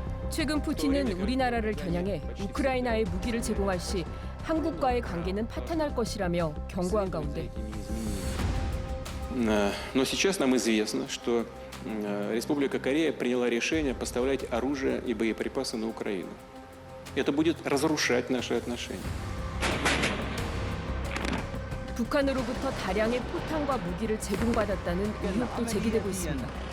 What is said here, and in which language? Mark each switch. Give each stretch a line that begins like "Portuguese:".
Korean: 최근 푸틴은 우리나라를 겨냥해 우크라이나에 무기를 제공할 시 한국과의 관계는 파탄할 것이라며 경고한 가운데
Russian: Но сейчас нам известно, что Республика Корея приняла решение поставлять оружие и боеприпасы на Украину. Это будет разрушать наши отношения.
Korean: 북한으로부터 다량의 포탄과 무기를 제공받았다는 의혹도 제기되고 있습니다.